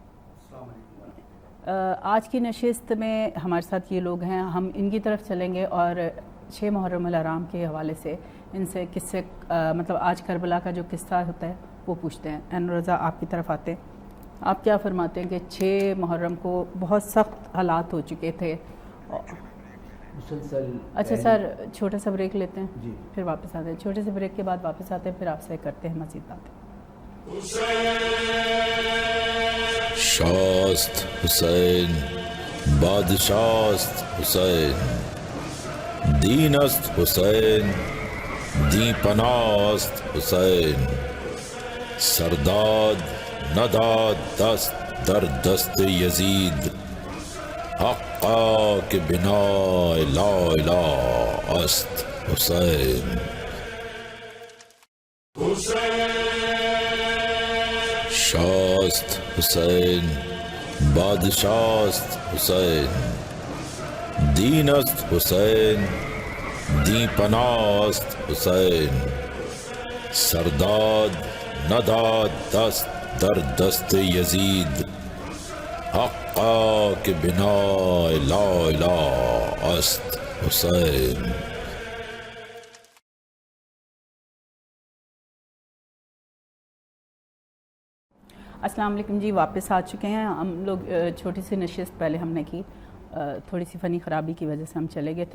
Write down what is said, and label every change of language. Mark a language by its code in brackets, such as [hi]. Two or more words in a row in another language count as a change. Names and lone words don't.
[ur] آج کی نشست میں ہمارے ساتھ یہ لوگ ہیں، ہم ان کی طرف چلیں گے اور 6 محرم الحرام کے حوالے سے ان سے قصے، مطلب آج کربلا کا جو قصہ ہوتا ہے وہ پوچھتے ہیں۔ عین الرضا آپ کی طرف آتے ہیں، آپ کیا فرماتے ہیں کہ 6 محرم کو بہت سخت حالات ہو چکے تھے؟ مسلسل اچھا سر، چھوٹا سا بریک لیتے ہیں، جی، پھر واپس آتے ہیں۔ چھوٹے سے بریک کے بعد واپس آتے ہیں، پھر آپ سے کرتے ہیں مزید باتیں۔ [fa] شاست حسین بادشاست حسین، دین است حسین دی پناست حسین، سرداد نداد دست در دست یزید، حقا کہ بنا لا الہ است حسین۔ شاست حسین بادشاست حسین، دین است حسین دی پناست حسین، سرداد نداد دست در دست یزید، حقا کہ بنا لا الہ است حسین۔ [ar] السلام علیکم [ur] جی، واپس آ چکے ہیں ہم لوگ۔ چھوٹی سی نشست پہلے ہم نے کی، تھوڑی سی فنی خرابی کی وجہ سے ہم چلے گئے تھے۔